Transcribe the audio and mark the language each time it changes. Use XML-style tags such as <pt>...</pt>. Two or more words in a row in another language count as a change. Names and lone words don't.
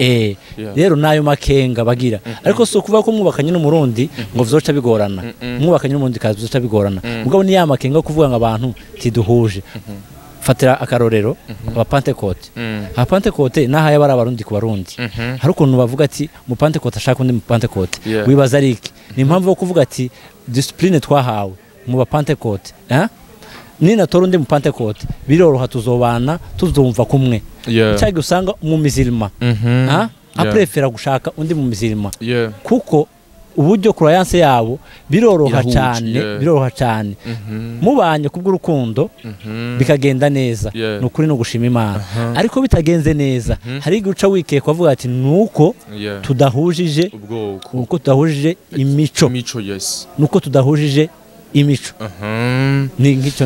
<rn>rero nayo makenga bagira ariko so kuvuga ko mwubakanye n'umurundi ngo vyoca bigorana mwubakanye n'umurundi kazi vyoca bigorana mugabo ni ya makenga kuvuga ngo abantu tiduhuje fatira akarorero aba Pentecote aba Pentecote naha yabara abarundi ku barundi hari ukuntu bavuga ati mu Pentecote ashaka undi mu Pentecote wibaza ariki ni impamvu yo kuvuga ati discipline twahawe mu ba Pentecote nina torundi mu Pentecote biroroha tuzobana tuzumva kumwe cyangwa usanga mu mizilima aprefera gushaka undi mu mizilima kuko uburyo croyance yabo biroroha cyane mubanye kubw'urukundo bikagenda neza nukuri no gushima Imana ariko bitagenze neza hari guca wikeye kwavuga ati nuko tudahujije nuko tudahujije imico nuko tudahujije imico ni ngicyo</rn>